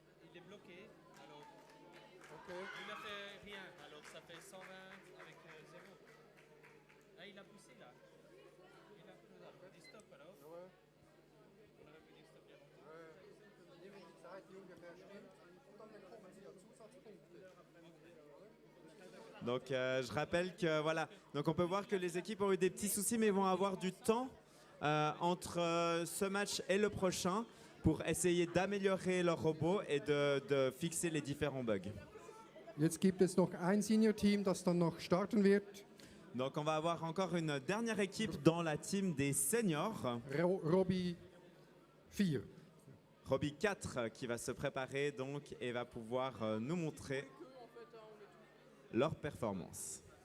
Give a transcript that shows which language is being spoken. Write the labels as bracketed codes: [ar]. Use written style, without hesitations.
[fr] Il est bloqué, alors Ok. il n'a fait rien, alors ça fait 120 avec 0. Ah, il a poussé là. Il a dit stop alors. Ouais. On aurait pu dire stop il y a longtemps. [de] Nehmen die Zeit, die ungefähr stimmt. Und dann bekommen Sie ja Zusatzpunkte. [fr] Donc je rappelle que voilà, donc on peut voir que les équipes ont eu des petits soucis mais vont avoir du temps entre ce match et le prochain pour essayer d'améliorer leur robot et de fixer les différents bugs. [de] Jetzt gibt es noch ein Senior-Team, das dann noch starten wird. [fr] Donc on va avoir encore une dernière équipe dans la team des seniors, Robbie 4. Robbie 4 qui va se préparer donc et va pouvoir nous montrer leur performance.